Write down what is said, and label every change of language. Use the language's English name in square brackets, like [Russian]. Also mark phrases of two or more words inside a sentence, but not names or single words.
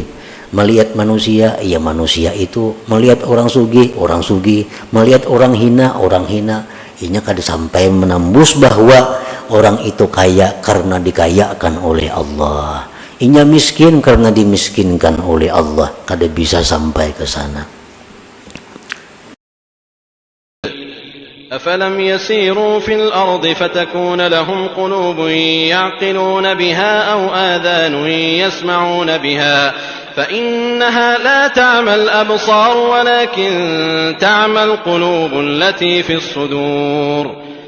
[Banjar] Melihat manusia, iya manusia itu. Melihat orang sugih, melihat orang hina, inya kada sampai menembus bahwa orang itu kaya karena dikayakan oleh Allah. Inya miskin karena dimiskinkan oleh Allah. Kada bisa sampai ke sana. [Arabic] أفلم يسيروا في الأرض فتكون لهم قلوب يعقلون بها أو آذان يسمعون بها فإنها لا تعمى الأبصار ولكن تعمى القلوب التي في الصدور